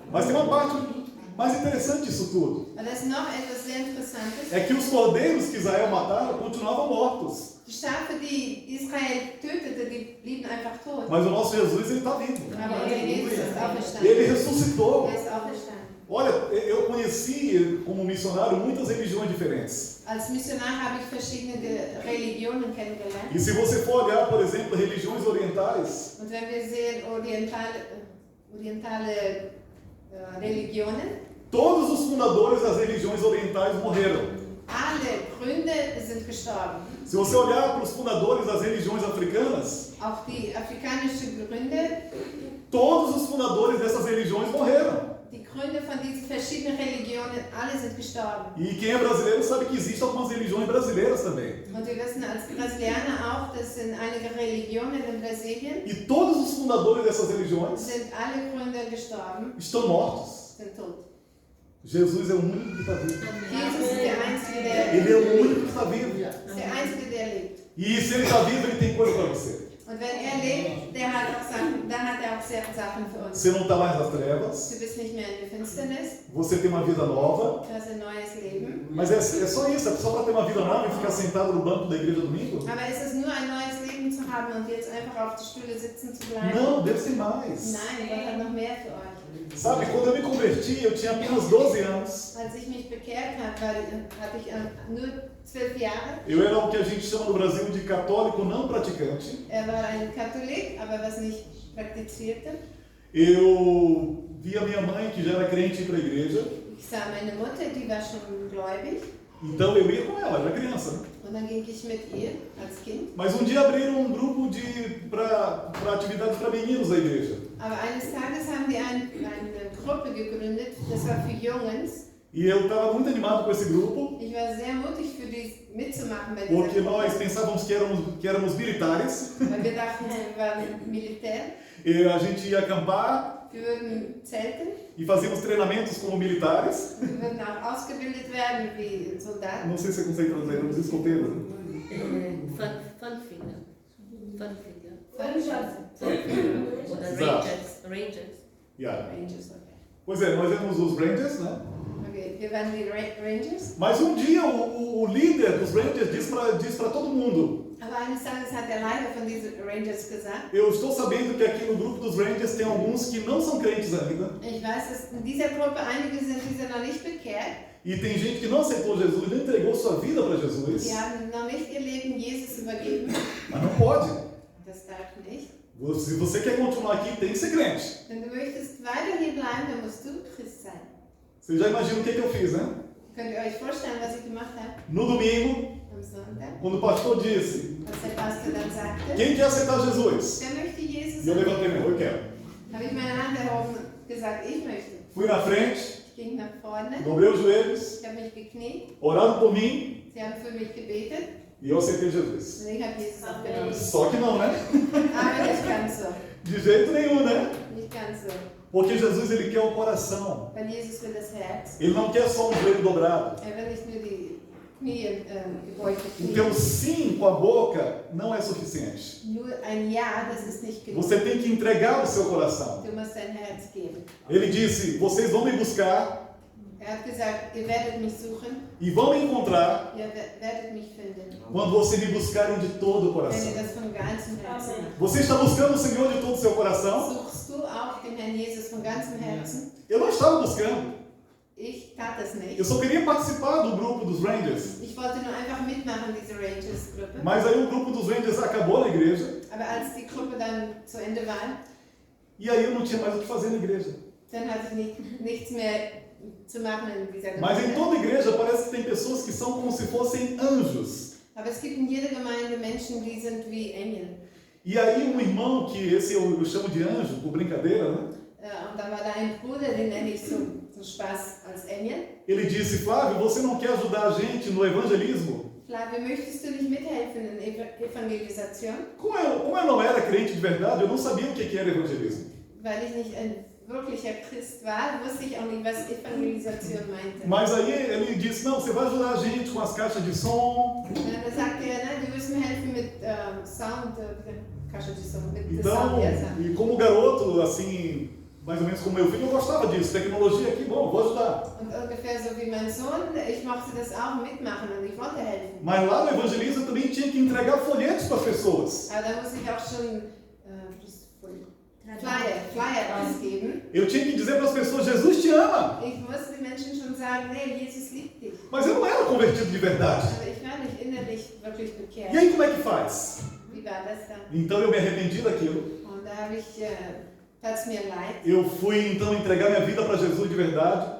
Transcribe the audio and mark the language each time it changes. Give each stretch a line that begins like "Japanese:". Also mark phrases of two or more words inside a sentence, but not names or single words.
Portuguese: Mas tem uma parte mais interessante disso tudo.
German: Aber das ist noch etwas sehr Interessantes.
Portuguese: É que os cordeiros que Israel mataram continuavam mortos.
German: Die Schafe, die Israel tötete, die blieben einfach tot.
Portuguese: Mas o nosso Jesus, ele está vivo.
German: Aber unser Jesus ist
Portuguese: Ele
German: auferstanden.
Portuguese: ressuscitou.
German: Er ist auferstanden.
Portuguese: Olha, eu conheci como missionário muitas religiões diferentes.
German: Als Missionar habe ich verschiedene Religionen kennengelernt.
Portuguese: E se você for olhar, por exemplo, religiões orientais,
German: Und wenn wir sehen orientale Religionen,
Portuguese: todos os fundadores das religiões orientais morreram.
German: alle Gründe sind gestorben.
Portuguese: Se você olhar para os fundadores das religiões africanas,
German: Auch die afrikanischen Gründe,
Portuguese: todos os fundadores dessas religiões morreram.
German: die Gründe von diesen verschiedenen Religionen, alle sind gestorben.
Portuguese: E quem é brasileiro sabe que existem algumas religiões brasileiras também.
German: Und wir wissen als Brasilianer auch, dass in einige Religionen in Brasilien
Portuguese: E todos os fundadores dessas religiões
German: sind alle Gründe gestorben,
Portuguese: estão mortos.
German: sind tot.
Portuguese: Jesus é o único que está vivo.
German: Jesus ist der Einzige, der
Portuguese: Ele é o único que está vivo.
German: ist der Einzige, der lebt.
Portuguese: E se ele está vivo, ele tem coisa para você.
German: Und wenn er lebt, der hat auch Sachen, dann hat er auch sehr Sachen für uns.
Portuguese: Você não está mais nas trevas,
German: Du bist nicht mehr in der Finsternis,
Portuguese: você tem uma vida nova.
German: du hast ein neues Leben.
Portuguese: Mas é só isso, é só para ter uma vida nova e ficar sentado no banco da igreja domingo?
German: Aber ist es nur ein neues Leben zu haben und jetzt einfach auf der Stühle sitzen zu bleiben?
Portuguese: Não, Deus tem mais.
German: Nein, Gott hat noch mehr für euch.
Portuguese: Sabe, quando eu me converti, eu tinha apenas 12 anos.
German: Als ich mich bekehrt habe, hatte ich nur 12 Jahre.
Portuguese: Eu era o que a gente chama no Brasil de católico não praticante.
German: War ein Katholik, aber was nicht praktizierte.
Portuguese: Eu via minha mãe, que já era crente, ir para a igreja.
German: Ich sah meine Mutter, die war schon gläubig.
Portuguese: Então eu ia com ela, era criança, né?
German: Und dann ging ich mit ihr als Kind.
Portuguese: Mas um dia abriram um grupo para atividades para meninos da igreja.
German: Aber eines Tages haben die eine Gruppe gegründet, das war für Jungs.
Portuguese: E eu estava muito animado com esse grupo,
German: Ich war sehr mutig für die mitzumachen bei dieser
Portuguese: porque
German: Gruppe,
Portuguese: nós pensávamos que éramos militares.
German: weil wir dachten, wir waren Militär.
Portuguese: E a gente ia acampar
German: Wir würden zelten
Portuguese: e fazíamos treinamentos como militares.
German: und wir würden auch ausgebildet werden wie Soldaten.
Portuguese: Não sei se você consegue traduzir, não precisa escoteiro.
German: Funfinger. Oder
Portuguese: Exato.
English: Rangers. Yeah. Rangers, okay.
Portuguese: Pois é, nós éramos os Rangers, né?
German: Okay, wir waren die Rangers.
Portuguese: Mas um dia o líder dos Rangers diz para todo mundo:
German: Aber eines Tages hat der Leiter von diesen Rangers gesagt,
Portuguese: eu estou sabendo que aqui no grupo dos Rangers tem alguns que não são crentes ainda.
German: ich weiß, dass in dieser Gruppe einige sind, die sind noch nicht bekehrt.
Portuguese: E tem gente que não aceitou Jesus, não entregou sua vida para Jesus.
German: Die haben noch nicht ihr Leben Jesus übergeben.
Portuguese: Mas não pode.
German: Das darf nicht.
Portuguese: Se você quer continuar aqui, tem que ser crente.
German: Wenn du möchtest weiter hier bleiben, dann musst du Christ sein.
Portuguese: Você já imagina o que eu fiz, né?
German: Könnt ihr euch vorstellen, was ich gemacht habe
Portuguese: No domingo,
German: am Sonntag?
Portuguese: quando o pastor disse:
German: Als der Pastor dann sagte,
Portuguese: quem quer aceitar Jesus?
German: wer möchte Jesus
Portuguese: E eu
German: sein?
Portuguese: levantei minha mão, eu quero.
German: Habe ich meine Hand erhoben und gesagt, ich möchte.
Portuguese: Fui na frente,
German: Ich ging nach vorne,
Portuguese: dobrei os joelhos,
German: ich habe mich gekniet,
Portuguese: oraram por mim
German: sie haben für mich gebetet
Portuguese: e eu aceitei Jesus.
German: und ich habe Jesus aufgenommen.
Portuguese: Só que não, né?
German: Aber nicht ganz so.
Portuguese: De jeito nenhum, né?
German: Nicht ganz so.
Portuguese: Porque Jesus, ele quer o coração.
German: Weil Jesus will das Herz.
Portuguese: Ele não quer só um joelho dobrado.
German: Will nicht nur die Knie, gebeugte Knie.
Portuguese: Então, sim com a boca não é suficiente.
German: Nur ein Ja, das ist nicht genug.
Portuguese: Você tem que entregar o seu coração.
German: Du musst dein Herz geben.
Portuguese: Ele disse: vocês vão me buscar
German: Hat gesagt, ihr werdet mich suchen,
Portuguese: e vão me encontrar
German: ihr werdet mich finden.
Portuguese: quando vocês me buscarem de todo o
German: Wenn ihr
Portuguese: coração.
German: das von ganzem Herzen macht.
Portuguese: Você está buscando o Senhor de todo o seu coração?
German: Suchst du auch den Herrn Jesus von ganzem Herzen?
Portuguese: Eu não estava buscando.
German: Ich tat das
Portuguese: Eu
German: nicht.
Portuguese: só queria participar do grupo dos Rangers.
German: Ich wollte nur einfach mitmachen, diese Rangers-Gruppe.
Portuguese: Mas aí o grupo dos Rangers acabou na igreja.
German: Aber als die Gruppe dann zu Ende war,
Portuguese: E aí eu não tinha mais o que fazer na igreja.
German: dann hatte ich nichts mehr zu machen in dieser
Portuguese: Mas em
German: Gemeinde.
Portuguese: toda igreja parece que tem pessoas que são como se fossem anjos.
German: Aber es gibt in jeder Gemeinde Menschen, die sind wie Engel.
Portuguese: E aí um irmão, que esse eu chamo de anjo, por brincadeira, né?
German: Und da war da ein Bruder, den nenne ich zum Spaß als Engel.
Portuguese: Ele disse: Flávio, você não quer ajudar a gente no evangelismo?
German: Flavio, möchtest du nicht mithelfen in Evangelisation?
Portuguese: Como eu não era crente de verdade, eu não sabia o que era evangelismo.
German: Weil ich nicht ein wirklicher Christ war, wusste ich auch nicht, was Evangelisation meinte.
Portuguese: Mas aí ele disse: não, você vai ajudar a gente com as caixas de som.
German: Da sagte er, ne, du wirst mir helfen mit Sound,
Portuguese: Caixa de som,
German: mit
Portuguese: Então,
German: Sound, ja, Sound.
Portuguese: e como garoto, assim, mais ou menos como meu filho, eu gostava disso. Tecnologia aqui, bom, vou ajudar.
German: Und ungefähr so wie mein Sohn, ich mochte das auch mitmachen und ich wollte helfen.
Portuguese: Mas lá no evangelismo eu também tinha que entregar folhetos para as pessoas.
German: Aber da musste ich auch schon Flyer ausgeben.
Portuguese: Eu tinha que dizer para as pessoas, Jesus te ama.
German: Ich musste den Menschen schon sagen, nee, Jesus liebt dich.
Portuguese: Mas eu não era convertido de verdade.
German: Aber ich war nicht innerlich wirklich bekehrt.
Portuguese: E aí como é que faz?
German: Wie war das dann?
Portuguese: Então eu me arrependi daquilo.
German: Und da habe ich, tat's mir leid.
Portuguese: Eu fui então entregar minha vida para Jesus de verdade.